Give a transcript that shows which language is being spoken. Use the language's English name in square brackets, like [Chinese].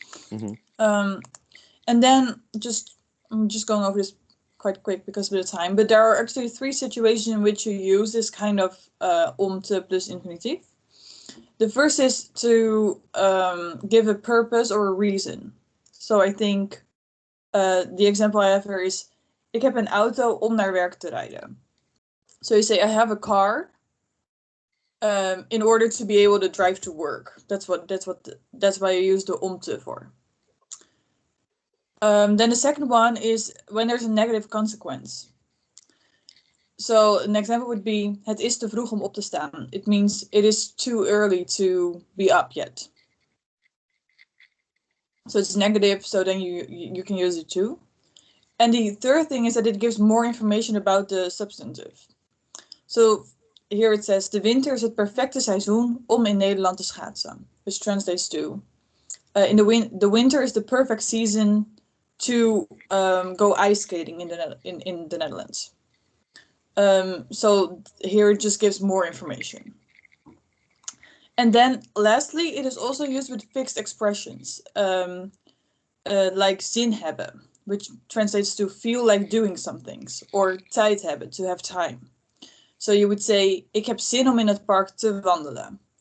[English] Mm-hmm. And then I'm just going over this quite quick because of the time. But there are actually 3 situations in which you use this kind of om te plus infinitief. The first is to give a purpose or a reason. So I think the example I have here is: [Dutch] ik heb een auto om naar werk te rijden. [English] So you say I have a car in order to be able to drive to work. That's why you use the om te for. Then the second one is when there's a negative consequence. So an example would be: [Dutch] het is te vroeg om op te staan. [English] It means it is too early to be up yet. So it's negative, so then you can use it too. And the third thing is that it gives more information about the substantive. So here it says: [Dutch] de winter is het perfecte seizoen om in Nederland te schaatsen. [English] Which translates to the winter is the perfect season to go ice skating in the Netherlands. So here it just gives more information. And then lastly, it is also used with fixed expressions, like zin hebben, which translates to feel like doing some things, or tijd hebben, to have time. So you would say: [Dutch] ik heb zin om in het park te wandelen.